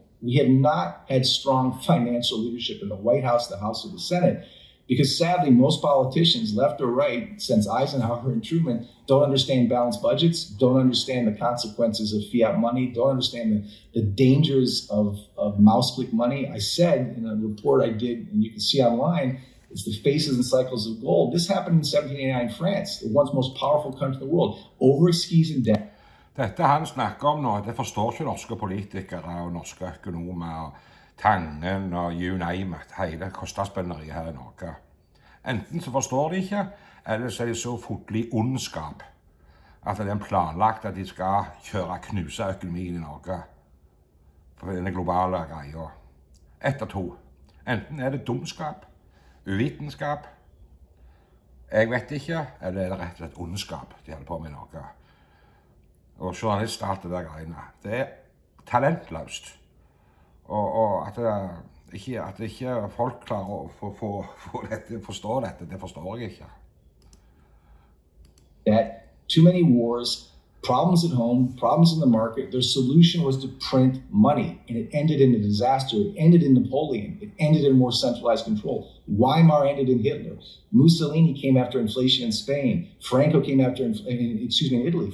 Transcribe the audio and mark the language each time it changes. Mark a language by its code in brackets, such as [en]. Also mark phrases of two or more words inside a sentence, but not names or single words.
[en] We have not had strong financial leadership in the White House, the House, or the Senate, because sadly, most politicians, left or right, since Eisenhower and Truman, don't understand balanced budgets, don't understand the consequences of fiat money, don't understand the dangers of mouse click money. I said in a report I did, and you can see online, it's the Faces and Cycles of Gold. This happened in 1789 in France, the once most powerful country in the world, over its skis and debt. [no] Dette han snakker om nå, det forstår ikke norske politikere og norske økonomer og Tangen og [en] you name it, [no] hele kostnadsspilleriet her i Norge. Enten så forstår de ikke, eller så er de så fotlig ondskap at det er planlagt at de skal knuse økonomien i Norge på denne globale greia. Ett av to. Enten er det dumskap, uvitenskap, jeg vet ikke, eller er det rett og slett ondskap de holder på med i Norge. Og journalister og alt det der greiene. Det er talentløst. Og at ikke folk klarer å forstå dette, det forstår jeg ikke. [en] That too many wars, problems at home, problems in the market, their solution was to print money. And it ended in a disaster. It ended in Napoleon. It ended in more centralized control. Weimar ended in Hitler. Mussolini came after inflation in Spain. Franco came after, in Italy.